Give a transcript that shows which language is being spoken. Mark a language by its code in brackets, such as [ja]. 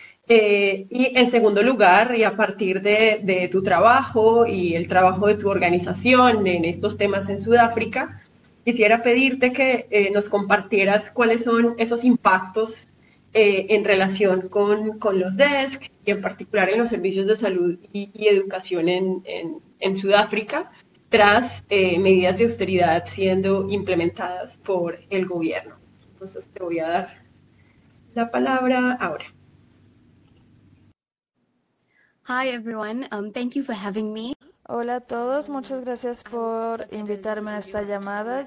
[es] Y en segundo lugar, y a partir de tu trabajo y el trabajo de tu organización en estos temas en Sudáfrica, quisiera pedirte que nos compartieras cuáles son esos impactos en relación con los DESC y en particular en los servicios de salud y educación en Sudáfrica tras medidas de austeridad siendo implementadas por el gobierno. Entonces te voy a dar la palabra ahora. [en] Hi everyone, thank you for having me. [es] Hola a todos, muchas gracias por invitarme a esta llamada.